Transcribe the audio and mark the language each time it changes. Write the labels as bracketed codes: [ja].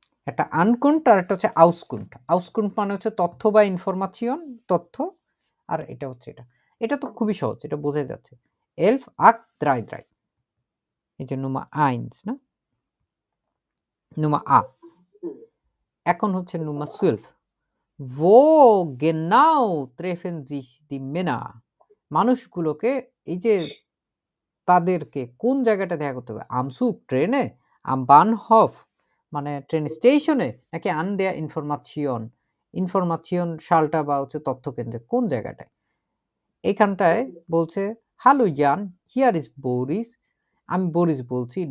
[bn] একটা আনকুন্ট আর একটা হচ্ছে আউসকুন্ট। আউসকুন্ট মানে হচ্ছে তথ্য বা ইনফরমেশন, তথ্য, আর এটা হচ্ছে এটা তো খুবই সহজ, এটা বোঝাই যাচ্ছে। 11-8-33 এই যে Nummer 1 না, Nummer A। এখন হচ্ছে [de] Nummer 12, wo genau treffen sich die Männer? [bn] মানুষগুলোকে এই যে তাদেরকে কোন জায়গাটা দেখা করতে হবে? [de] am Zug [bn] ট্রেনে, [de] am Bahnhof [bn] মানে ট্রেন স্টেশনে, নাকি an der ইনফরমেশন শালটা বা হচ্ছে তথ্য কেন্দ্রে, কোন জায়গাটায়? এইখানটায় বলছে হ্যালো জান, [en] here is Boris, [bn] আমি বরিস বলছি।